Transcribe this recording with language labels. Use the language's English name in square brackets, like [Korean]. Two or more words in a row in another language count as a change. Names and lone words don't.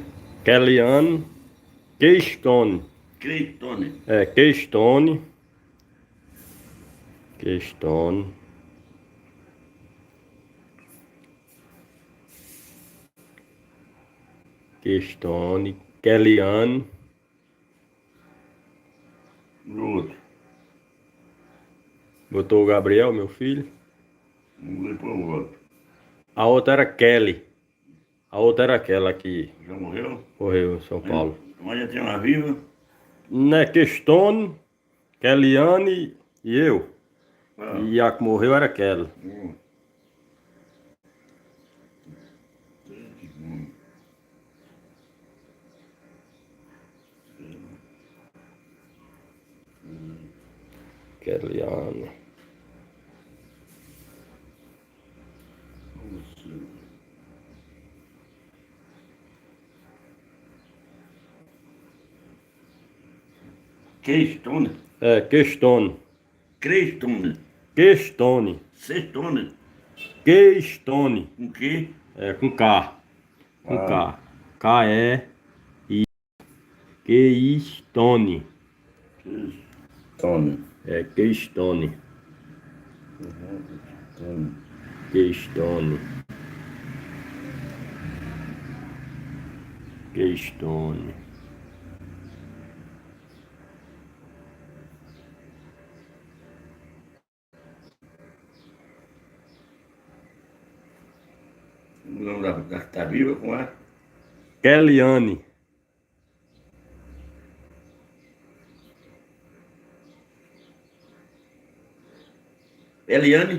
[Portuguese] Kellyanne, Keystone. Creitone. Keystone. Keystone. Keystone, Kellyanne. O outro. Botou o Gabriel, meu filho. Vamos ver para o outro. A outra era Kelly. A outra era aquela que Já morreu? morreu em São Paulo. Mas já tem uma viva? Né, Keystone, Kellyanne e eu. Ah. E a que morreu era aquela. Kellyanne. Keystone. Keystone. Crestone. Keystone. Sextone. Keystone. Com que? Com K. Com K. K-E-I. Keystone. Keystone. Keystone. Keystone. Keystone. O nome da que tá viva com a Kellyanne. Eliane.